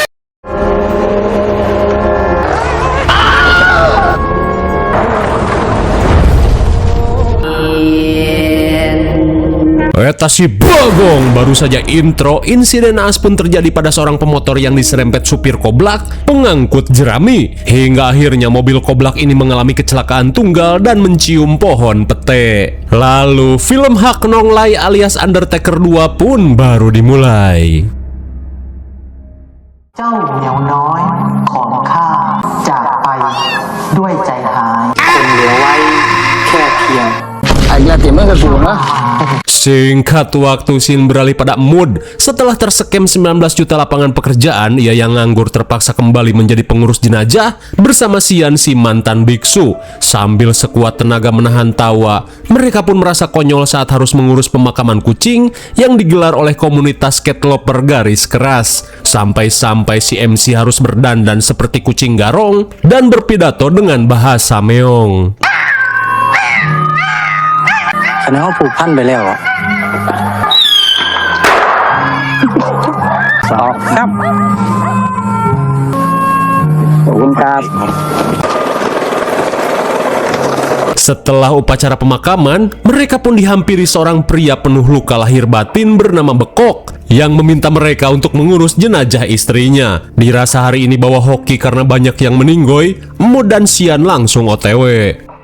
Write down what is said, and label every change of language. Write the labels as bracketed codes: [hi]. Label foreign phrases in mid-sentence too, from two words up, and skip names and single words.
[id] Eta si bagong, baru saja intro, insiden naas pun terjadi pada seorang pemotor yang diserempet supir koblak pengangkut jerami. Hingga akhirnya mobil koblak ini mengalami kecelakaan tunggal dan mencium pohon pete. Lalu film Hak Nong Lai alias Undertaker 2 pun baru dimulai. [th] เจ้าเหมียวน้อยของข้าจากไปด้วยใจหายคงเหลือไว้แค่เพียง [id] Singkat waktu, scene beralih pada mood. Setelah tersekem 19 juta lapangan pekerjaan, ia yang nganggur terpaksa kembali menjadi pengurus jenazah bersama Sian si mantan biksu. Sambil sekuat tenaga menahan tawa, mereka pun merasa konyol saat harus mengurus pemakaman kucing yang digelar oleh komunitas [en] cat lover [id] garis keras. Sampai-sampai si MC harus berdandan seperti kucing garong dan berpidato dengan bahasa meong. [th] แสดงว่าผูกพันไปแล้วอ่ะสองครับขอบคุณครับ [id] Setelah upacara pemakaman, mereka pun dihampiri seorang pria penuh luka lahir batin bernama Bekok yang meminta mereka untuk mengurus jenazah istrinya. Dirasa hari ini bawa hoki karena banyak yang meninggoy, Mo dan Sian langsung OTW.